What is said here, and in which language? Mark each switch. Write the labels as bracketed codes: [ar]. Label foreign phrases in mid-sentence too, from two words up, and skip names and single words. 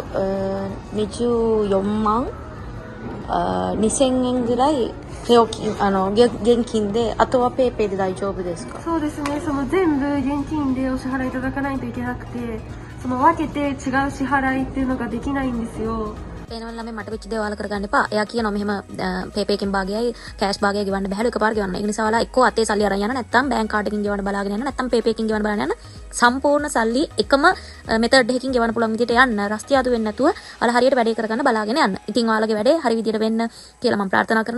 [ja] 24 万2000円ぐらい料金現金で、あとはペイペイで大丈夫ですか？そうですね。その全部現金でお支払いいただかないといけなくて、その分けて違う支払いっていうのができないんですよ。 [si] පේනවල ළමයි මට වෙච්ච දේ ඔයාලා කරගන්න එපා. එයා කියනවා මෙහෙම පේපේ එකෙන් භාගයයි කෑෂ් භාගයයි ගෙවන්න බැහැලු එකපාර ගෙවන්න. ඒ නිසා ඔයාලා එක්කෝ අතේ සල්ලි අරන් යන්න නැත්නම් [en] bank card [si] එකකින් ගෙවන්න බලාගෙන යන්න නැත්නම් පේපේ එකකින් ගෙවන්න බලාගෙන යන්න. සම්පූර්ණ සල්ලි එකම මෙතඩ් එකකින් ගෙවන්න පුළුවන් විදිහට යන්න. රස්තිය අඩු වෙන්නේ නැතුව ඔයාලා හරියට වැඩේ කරගන්න බලාගෙන යන්න. ඉතින් ඔයාලගේ වැඩේ හරි විදිහට වෙන්න කියලා මම ප්‍රාර්ථනා කරනවා.